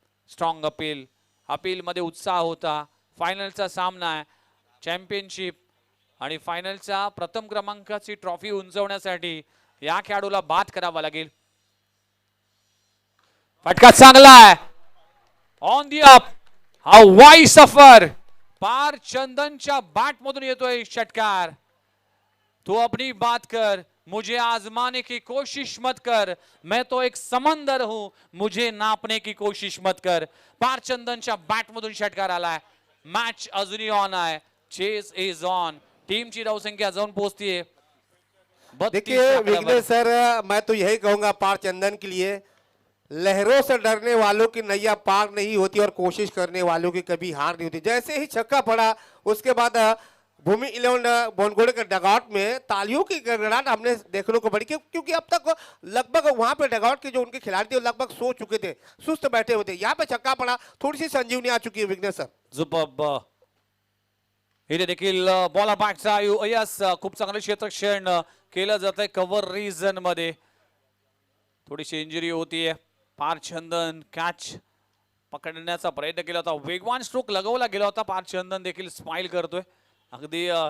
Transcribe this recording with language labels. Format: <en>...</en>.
<mr>Strong appeal, appeal मध्ये उत्साह होता। फायनलचा सामना आहे, चॅम्पियनशिप आणि फायनलचा प्रथम क्रमांकाची ट्रॉफी उंचवण्यासाठी या खेळाडूला बाद करावा लागेल। फटका चांगला आहे, ऑन दी अप, हा वाई सफर, पार चंदनच्या बॅट मधून येतोय षटकार।</mr> <hi>तो अपनी बात कर, मुझे आजमाने की कोशिश मत कर, मैं तो एक समंदर हूं, मुझे नापने की कोशिश मत कर।</hi> <mr>पार चंदनच्या बॅट मधून षटकार आलाय, मैच अजूनही ऑन आहे,</mr> <en>Chase is on.</en> <mr>टीम की धावसंख्या जाऊन पहुंचती।</mr> <hi>देखिए विघ्नेश सर, मैं तो यही कहूंगा पार चंदन के लिए, लहरों से डरने वालों की नैया पार नहीं होती और कोशिश करने वालों की कभी हार नहीं होती। जैसे ही छक्का पड़ा उसके बाद भूमि 11 बोनगोड़े के डगआउट में तालियों की गड़गड़ाहट हमने देखने को पड़ी, क्योंकि अब तक लगभग वहां पे डगआउट के जो उनके खिलाड़ी थे लगभग सो चुके थे, सुस्त बैठे हुए थे। यहाँ पे छक्का पड़ा, थोड़ी सी संजीवनी आ चुकी है विघ्नेश सर।</hi> <mr>सुपर्ब, इथे देखील बॉल बॅकचा यस, खूप चांगलं क्षेत्ररक्षण केलं जातंय कव्हर रीजन मध्ये, थोडीशी इंजुरी होतीये। पार चंदन कॅच पकडण्याचा प्रयत्न केला होता, वेगवान स्ट्रोक लगवला गेला होता, पार चंदन देखील स्माइल करतोय, अगदी</mr>